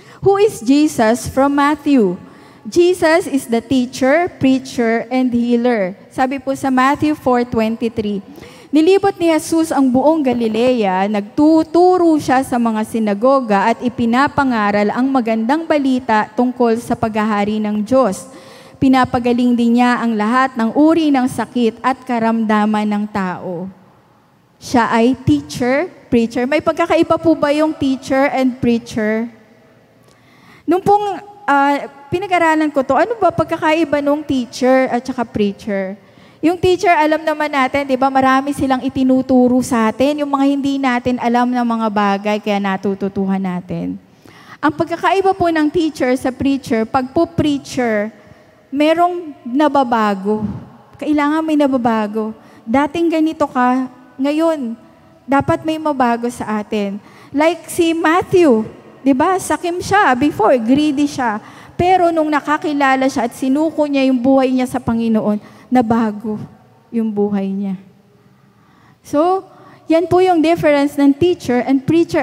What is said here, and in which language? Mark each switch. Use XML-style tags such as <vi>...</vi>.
<en>Who is Jesus from Matthew? Jesus is the teacher, preacher, and healer.</en> <tl>Sabi po sa Matthew 4:23, nilibot ni Jesus ang buong Galilea, nagtuturo siya sa mga sinagoga at ipinapangaral ang magandang balita tungkol sa paghahari ng Diyos. Pinapagaling din niya ang lahat ng uri ng sakit at karamdaman ng tao. Siya ay teacher, preacher. May pagkakaiba po ba yung teacher and preacher? Nung pong pinag-aralan ko to, ano ba pagkakaiba nung teacher at saka preacher? Yung teacher, alam naman natin, di ba, marami silang itinuturo sa atin, yung mga hindi natin alam ng mga bagay, kaya natututuhan natin. Ang pagkakaiba po ng teacher sa preacher, pag po preacher, merong nababago. Kailangan may nababago. Dating ganito ka, ngayon, dapat may mabago sa atin. Like si Matthew, di ba, sakim siya, before, greedy siya. Pero nung nakakilala siya at sinuko niya yung buhay niya sa Panginoon, nabago yung buhay niya. So, yan po yung difference ng teacher and preacher.</tl>